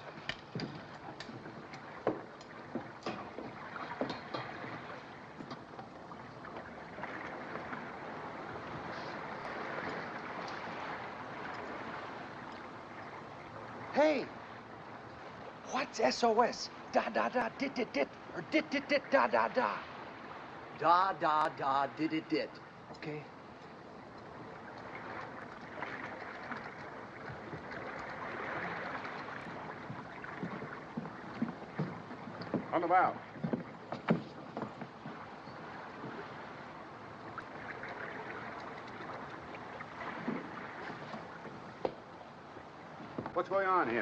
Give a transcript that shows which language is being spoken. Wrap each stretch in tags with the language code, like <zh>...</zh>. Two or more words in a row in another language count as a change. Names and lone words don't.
<en>Hey! What's SOS? Da da da dit dit dit or dit dit dit da da da. Da da da dit it dit. Okay? On the bow. What's going on here?</en>